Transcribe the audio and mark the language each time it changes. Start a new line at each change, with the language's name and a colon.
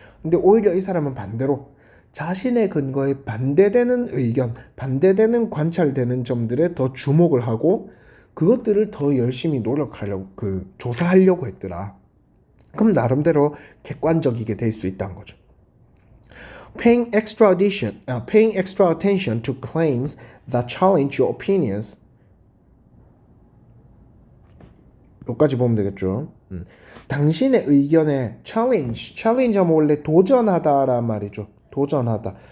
Korean: 근데 오히려 이 사람은 반대로 자신의 근거에 반대되는 의견, 반대되는 관찰되는 점들에 더 주목을 하고 그것들을 더 열심히 노력하려고 조사하려고 했더라. 그럼 나름대로 객관적이게 될 수 있다는 거죠.
English: Paying extra attention to claims that challenge your opinions.
Korean: 여기까지 보면 되겠죠. 당신의 의견에 challenge 하면 원래 도전하다란 말이죠. 도전하다.